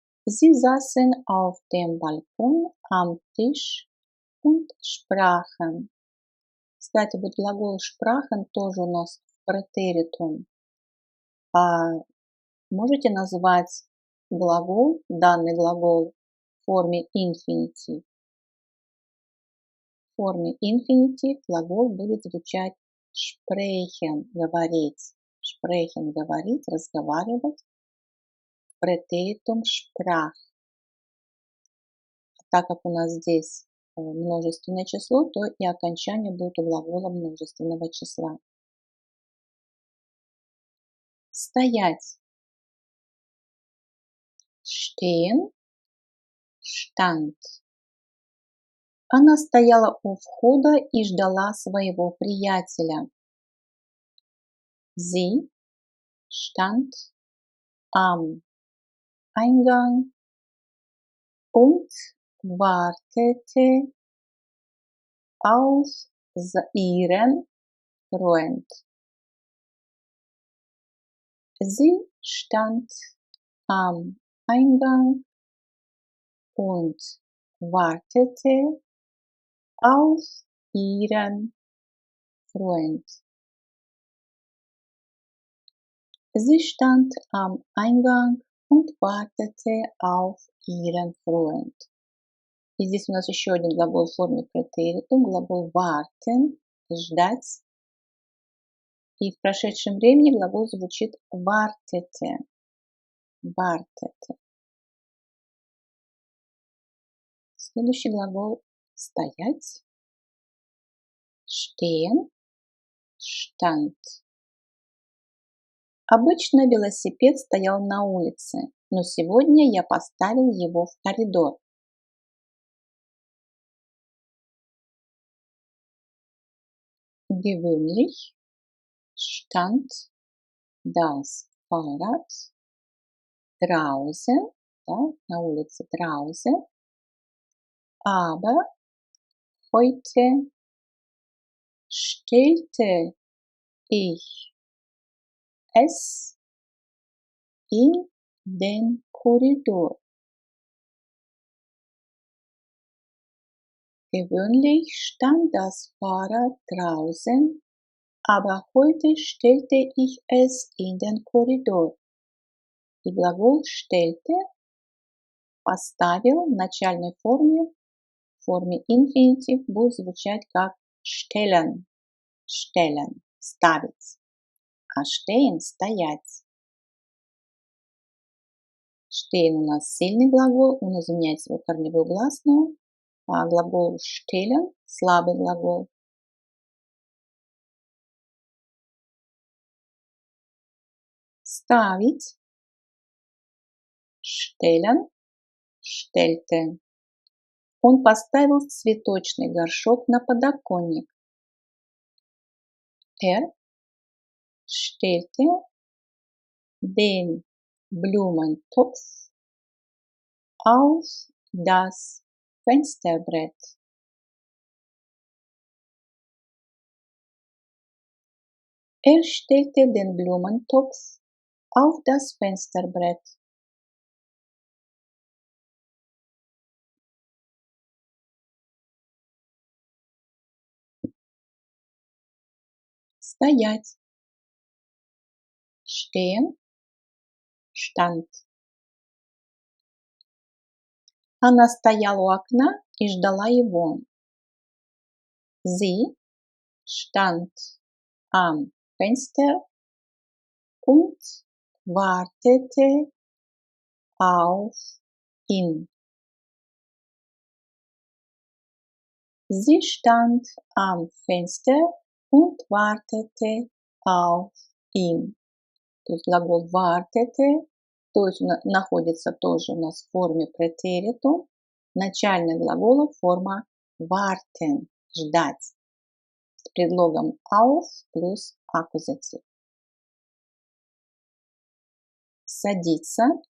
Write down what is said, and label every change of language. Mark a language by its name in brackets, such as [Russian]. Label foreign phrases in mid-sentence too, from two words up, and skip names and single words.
[German] Sie saßen auf dem Balkon am Tisch und sprachen. [Russian] Кстати, вот глагол sprachen тоже у нас в претеритум. А можете назвать глагол, данный глагол в форме инфинитив? В форме инфинитив глагол будет звучать sprechen, говорить. Sprechen, говорить, разговаривать. Претеритум sprach. Так как у нас здесь множественное число, то и окончание будет у глагола множественного числа. Стоять. [German] Stehen, stand. [Russian] Она стояла у входа и ждала своего приятеля. [German] Sie stand am Eingang und wartete auf ihren Freund. Sie stand am Eingang und wartete auf ihren Freund. Sie stand am Eingang und wartete auf ihren Freund. [Russian] И здесь у нас еще один глагол в форме претеритум, глагол warten, ждать. И в прошедшем времени глагол звучит wartete. [German] Wartete. [Russian] Следующий глагол стоять. [German] Stehen, stand. [Russian] Обычно велосипед стоял на улице, но сегодня я поставил его в коридор. [German] Gewöhnlich stand das Fahrrad draußen, [Russian] да, на улице [German] draußen, aber heute stellte ich es in den Korridor. Gewöhnlich stand das Fahrrad draußen, aber heute stellte ich es in den Korridor. [Russian] И глагол stellte поставил в начальной форме, в форме инфинитив будет звучать как [German] stellen, stellen, [Russian] ставить, а stehen стоять. Stehen у нас сильный глагол, он изменяет свою корневую гласную, а глагол stellen слабый глагол. Ставить. [German] Stellen, stellte. [Russian] Он поставил цветочный горшок на подоконник. [German] Stellte den Blumentopf auf das Fensterbrett. Stellte den Blumentopf auf das Fensterbrett. [Russian] Стоять. [German] Stehen, stand. [Russian] Она стояла у окна и ждала его. [German] Sie stand am Fenster und wartete auf ihn. Sie stand am Fenster und wartete auf ihn. [Russian] То есть глагол wartete, то есть находится тоже у нас в форме претеритум. Начальная глагола форма warten, ждать, с предлогом auf плюс аккузатив. Садиться.